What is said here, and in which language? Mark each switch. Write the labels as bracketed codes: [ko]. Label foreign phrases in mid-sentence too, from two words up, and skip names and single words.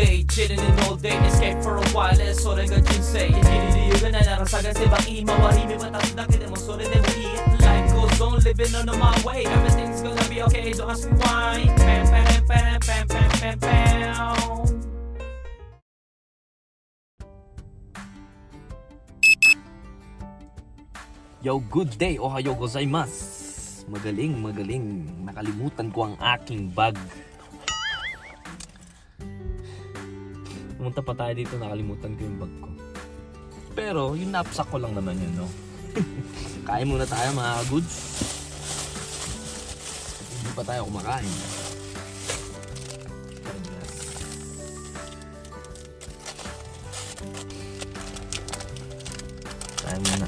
[en] chilling in all day, escape for a while, [ja] それが人生生きる理由がないなら探せばいい周り見渡すだけでもそれでもいい [en] Life goes on, living on my way, everything's gonna be okay, don't ask me why. Pam pam pam pam pam pam pam. Yo, good day! [ja] おはようございます! [tl] Magaling. Nakalimutan ko ang aking bag. Pumunta pa tayo dito, nakalimutan ko yung bag ko. Pero, yung knapsack ko lang naman yun, no? Kain muna tayo mga goods. Hindi pa tayo kumakain. Kain muna.